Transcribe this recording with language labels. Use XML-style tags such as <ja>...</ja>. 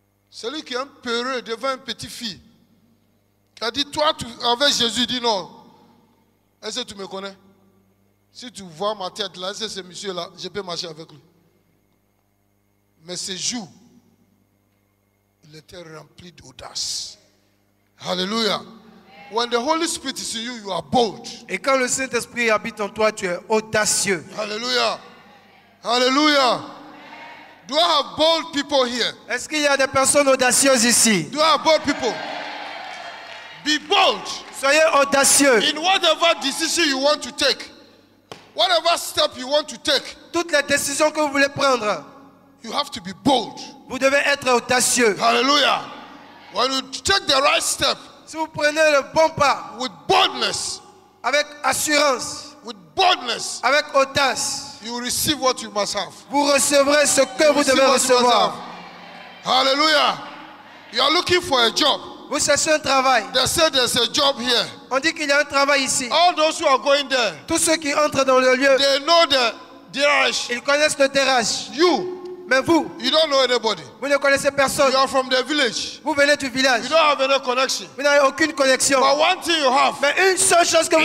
<fr>Celui qui est un peureux devant une petite fille. Qui a dit, toi, avec Jésus, dit non. Est-ce que tu me connais? Si tu vois ma tête là, c'est ce monsieur-là, je peux marcher avec lui. Mais ce jour, il était rempli d'audace. Alléluia.</fr> <en>When the Holy Spirit is in you, you are bold.</en> <fr>Et quand le Saint-Esprit habite en toi, tu es audacieux.</fr> <en>Hallelujah. Hallelujah. Do I have bold people here?</en> <fr>Est-ce qu'il y a des personnes audacieuses ici?</fr> <en>Do I have bold people? Be bold.</en> <fr>Soyez audacieux.</fr> <en>In whatever decision you want to take, whatever step you want to take,</en> <fr>Toutes les décisions que vous voulez prendre,</fr> <en>you have to be bold.</en> <fr>vous devez être audacieux.</fr> <en>Hallelujah. When you take the right step,</en> <fr>Si vous prenez le bon pas,</fr> <en>with boldness,</en> <fr>avec assurance, avec audace,</fr> <en>you will receive what you must have.</en> <fr>vous recevrez ce que vous devez recevoir.</fr> <en>Hallelujah. You are looking for a job.</en> <fr>Vous cherchez un travail.</fr> <en>They say there's a job here.</en> <fr>On dit qu'il y a un travail ici.</fr> <en>All those who are going there,</en> <fr>Tous ceux qui entrent dans le lieu,</fr> <en>they know the DRH.</en> <fr>ils connaissent le terrasse.</fr> <en>You</en> <fr>Mais vous,</fr> <en>don't know anybody.</en> <fr>vous ne connaissez personne.</fr> <en>You are from the village.</en> <fr>Vous venez du village.</fr> <en>You don't have any connection.</en> <fr>Vous n'avez aucune connexion.</fr> <en>But one thing you have</en> <fr>Mais une seule chose que vous</fr>